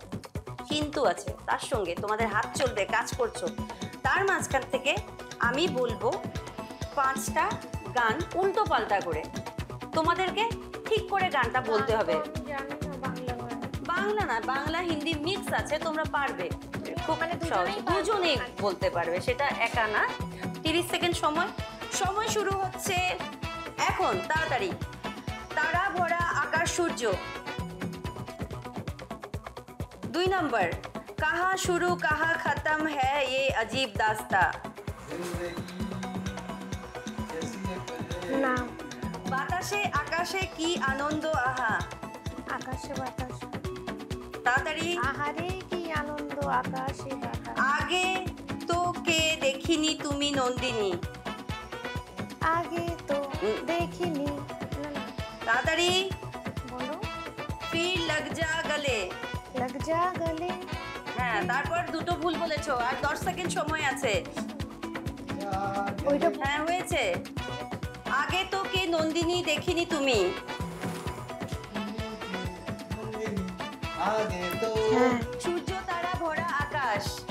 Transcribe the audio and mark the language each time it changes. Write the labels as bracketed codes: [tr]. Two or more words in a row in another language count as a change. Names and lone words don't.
[bn] কিন্তু আছে তার সঙ্গে, তোমাদের হাত চলবে, কাজ করছো, তার মাঝখান থেকে আমি বলবো 5টা গান উল্টো পাল্টা করে, তোমাদেরকে ঠিক করে গানটা বলতে হবে। বাংলা না, বাংলা হিন্দি মিক্স আছে, তোমরা পারবে, খুব মানে দুজনেই বলতে পারবে, সেটা একা না। 30 সেকেন্ড সময় শুরু হচ্ছে এখন, তাড়াতাড়ি। তারা ভরা আকাশ সূর্য। [hi] 2 नंबर, कहाँ शुरू कहाँ खत्म है ये अजीब दास्ता। ना [bn] বাতাসে আকাশে কী আনন্দ আহা। আকাশে বাতাস ताड़ाताड़ी। আহারে কী আনন্দ আকাশে বাতাস। আগে তো কে দেখিনি তুমি নন্দিনী। আগে তো দেখিনি। ताड़ाताड़ी बोलो। [hi] फिर लग जा गले। लग जा गले। [bn] হ্যাঁ, তারপর দুটো ভুল বলেছো আর 10 সেকেন্ড সময় আছে। ওইটা হ্যাঁ হয়েছে। আগে তো কে নন্দিনী দেখিনি তুমি। আগে তো সূর্য তারা ভরা আকাশ।